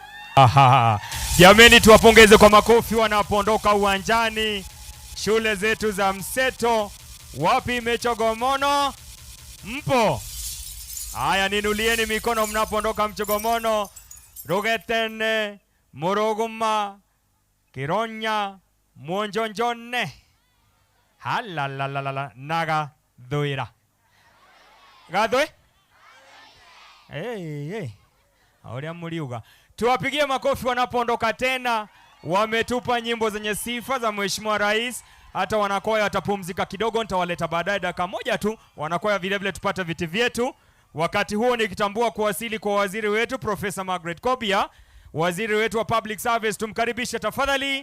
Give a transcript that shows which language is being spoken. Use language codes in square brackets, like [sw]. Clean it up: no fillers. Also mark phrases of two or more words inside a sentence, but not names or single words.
[sw] Aha. Jameni, tuwapongeze kwa makofi wanapoondoka uwanjani. Shule zetu za mseto, wapi Mchogomono? Mpo? Haya, ninulieni mikono mnapoondoka Mchogomono. Rogetene, Morogoma, Kironya, Mwonjonjone. Halalalala, naga dhoira. Gadwe? Hey. Aulia mliuga. Tuwapigie makofi wanapoondoka tena. Wametupa nyimbo zenye sifa za Mheshimiwa Rais. Hata wanakwaya watapumzika kidogo, nitawaleta baadaye dakika moja tu. Wanakwaya vile vile tupate viti vyetu. Wakati huo nikitambua kuwasili kwa waziri wetu Profesa Margaret Kobia, waziri wetu wa [en] Public Service, [sw] tumkaribishe tafadhali.